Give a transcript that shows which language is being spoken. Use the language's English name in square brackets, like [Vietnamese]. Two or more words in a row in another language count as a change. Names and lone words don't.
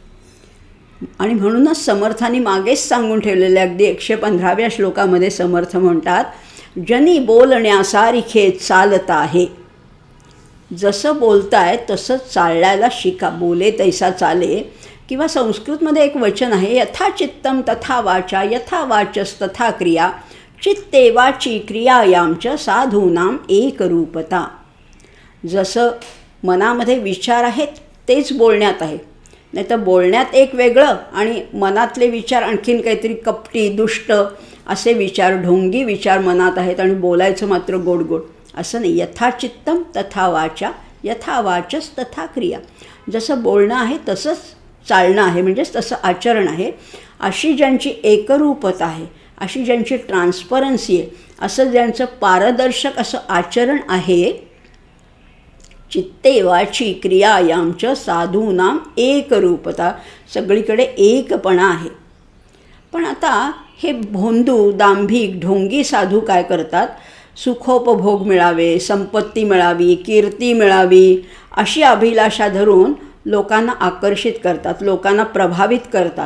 [Marathi] आणि म्हणूनच समर्थांनी मागेच सांगून ठेवलेले अगदी 115व्या श्लोकामध्ये समर्थ म्हणतात, जनी बोलण्यासारिखे चालत आहे. जसं बोलताय तसंच चालायला शिका, बोले तैसा चाले. किंवा संस्कृतमध्ये एक वचन आहे, [Sanskrit] यथा चित्तम तथा वाचा, यथा वाचस तथा क्रिया, चित्ते वाची क्रियायाम च साधूनाम एकरूपता. [Marathi] जसं मनामध्ये विचार आहेत तेच बोलण्यात आहे, नाही तर बोलण्यात एक वेगळं आणि मनातले विचार आणखीन काहीतरी कपटी, दुष्ट असे विचार, ढोंगी विचार मनात आहेत आणि बोलायचं मात्र गोड गोड. असं नाही. [Sanskrit] यथा चित्तम तथा वाचा, यथा वाचस तथा क्रिया. [Marathi] जसं बोलणं आहे तसंच चालणं आहे, म्हणजेच तसं आचरण आहे. अशी ज्यांची एकरूपता आहे, अशी ज्यांची ट्रान्सपरन्सी आहे, असं ज्यांचं पारदर्शक असं आचरण आहे, [Sanskrit] चित्ते वाची क्रियायांच साधूनाम एकरूपता, [Marathi] सगळीकडे एकपणा आहे. पण आता हे भोंदू, दांभिक, ढोंगी साधू काय करतात, सुखोपभोग मिळावे, संपत्ती मिळावी, कीर्ती मिळावी अशी अभिलाषा धरून लोकांना आकर्षित करतात, लोकांना प्रभावित करतात.